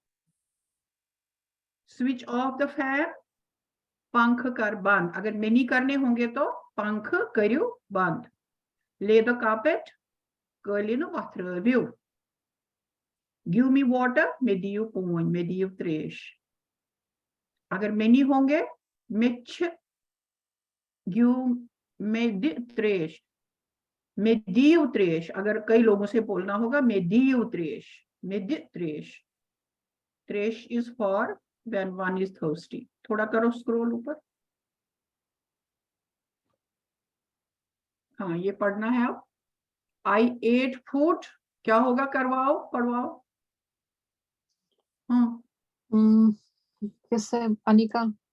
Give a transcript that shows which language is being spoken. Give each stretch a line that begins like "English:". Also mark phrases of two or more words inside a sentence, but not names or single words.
English: switch off the fan,
Kashmiri: पंख कर बंद,
Hindi: अगर मेनी करने होंगे तो
Kashmiri: पंख करियो बंद।
English: lay the carpet
Kashmiri: कालीन वथ्रव्यू।
English: give me water,
Kashmiri: मैं दियो पूंज, मैं दियो त्रेश।
Hindi: अगर मेनी होंगे
Kashmiri: मिच त्रेश, मेदीव त्रेश,
Hindi: अगर कई लोगों से बोलना होगा
Kashmiri: मेदीव त्रेश, मेदि त्रेश।
English: त्रेश is for when one is thirsty।
Hindi: थोड़ा करो स्क्रॉल ऊपर। हाँ ये पढ़ना है अब।
English: I ate food,
Hindi: क्या होगा, करवाओ पढ़वाओ। हाँ किससे अनिका?